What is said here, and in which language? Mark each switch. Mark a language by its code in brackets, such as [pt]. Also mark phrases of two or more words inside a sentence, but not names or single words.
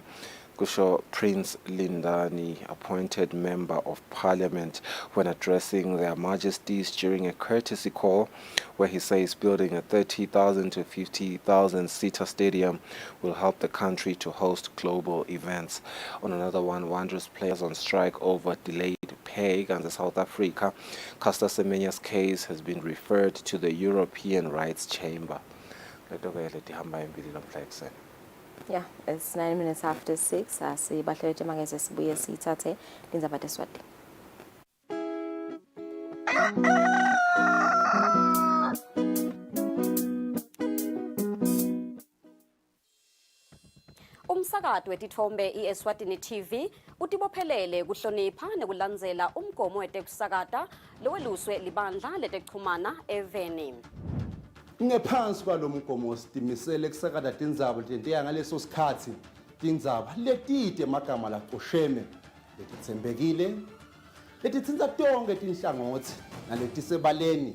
[ss] Kusho Prince Lindani, [en] appointed member of Parliament, when addressing their majesties during a courtesy call where he says building a 30,000 to 50,000 seater stadium will help the country to host global events. On another one, Wanderers players on strike over delayed pay against South Africa. Caster Semenya's case has been referred to the European Rights Chamber. Yeah, it's 9 minutes after 6. [ss] Sibahlelete mangeze sibuye sithathe Lindzaba Eswati. Umsakazo wetithombe iEswatini TV utibophelele kuhlonipha nekulandzela umgomo wetekusakata loweluswe libandla letekuchumana eveni. Ngephansi kwalomgomo sitimisele kusakata tindzaba letentiya ngaleso sikhatsi tindzaba letide emagama laqosheme letitsembekile letitsintsa tonke tinhlangothi naletisebaleni